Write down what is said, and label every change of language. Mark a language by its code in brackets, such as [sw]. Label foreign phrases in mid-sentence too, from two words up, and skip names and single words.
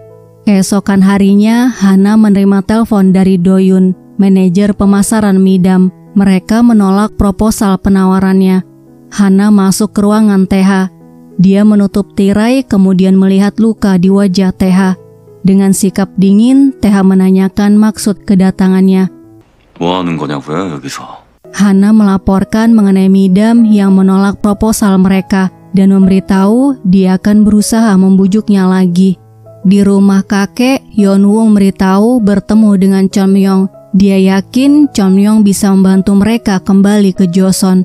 [id] Keesokan harinya, Hana menerima telepon dari Doyun, manajer pemasaran Midam. Mereka menolak proposal penawarannya. Hana masuk ke ruangan Taeha. Dia menutup tirai kemudian melihat luka di wajah Taeha. Dengan sikap dingin, Taeha menanyakan maksud kedatangannya. [ko] 뭐 하는 거냐고요, 여기서? [id] Hana melaporkan mengenai Midam yang menolak proposal mereka dan memberitahu dia akan berusaha membujuknya lagi. Di rumah kakek, Yeonwoo memberitahu bertemu dengan Chonmyong. Dia yakin Chonmyong bisa membantu mereka kembali ke Joseon.